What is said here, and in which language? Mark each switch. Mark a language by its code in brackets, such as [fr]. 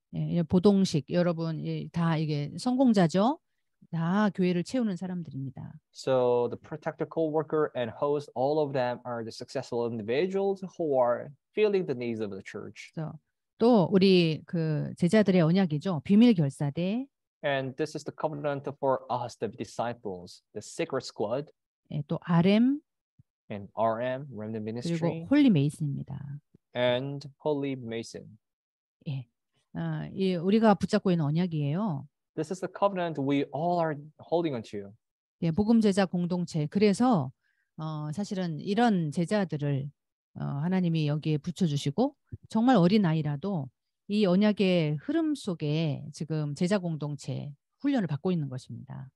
[ko] 예, 보동식 여러분 다 이게 성공자죠. 다 교회를 채우는 사람들입니다. [en] So the protector, co-worker, and host, all of them are the successful individuals who are filling the needs of the church. [ko] 그래서 또 우리 그 제자들의 언약이죠. 비밀 결사대, [en] And this is the covenant for us, the disciples, the secret squad, [ko] 예, 또 RM [en] and RM, Remnant Ministry, [ko] 그리고 홀리 메이슨입니다. [en] and Holy Mason. [ko] 예, 이 우리가 붙잡고 있는 언약이에요. [en] This is the covenant we all are holding on to. [ko] 예, 복음 제자 공동체. 그래서 사실은 이런 제자들을 하나님이 여기에 붙여주시고 정말 어린 아이라도 이 언약의 흐름 속에 지금 제자 공동체 훈련을 받고 있는 것입니다.